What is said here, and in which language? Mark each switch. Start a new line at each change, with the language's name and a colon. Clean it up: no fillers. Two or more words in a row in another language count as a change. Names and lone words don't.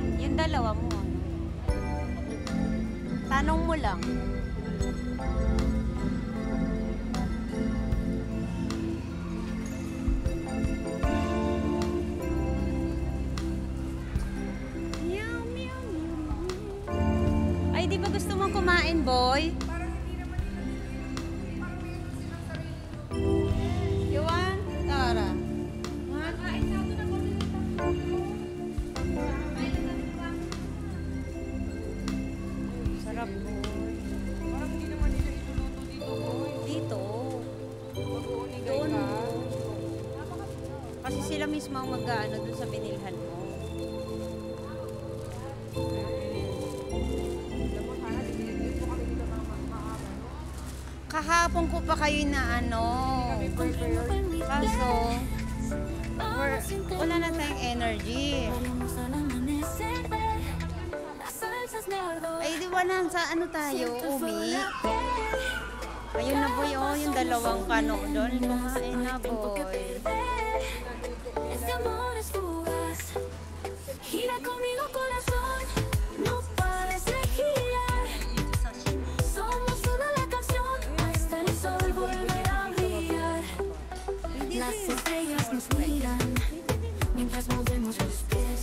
Filipino: Yung dalawa mo. Tanong mo lang. Meow, meow, meow. Ay, di ba gusto mong kumain, boy?
English: You want? Tara. What?
Filipino: Sarap, boy. Parang hindi naman nila iluluto dito. Dito. Mag-uunigay ka. Kasi sila mismo ang mag-ano dun sa binilhan mo. Alam mo, sana dito kami dito maaman. Kahapon ko pa kayo na ano. Kaso, wala na tayong energy.
Spanish: Vamos al amanecer. Las salsas de ardor.
Filipino: Ay, di ba na sa ano tayo, Umi? Ayun na boy, oh, yung dalawang kano doon. Kumain na boy.
Spanish: Este amor es fugaz. Gira conmigo corazón. No pares de girar. Somos una la canción. Hasta el sol volver a brillar. Las estrellas nos miran mientras movemos los pies.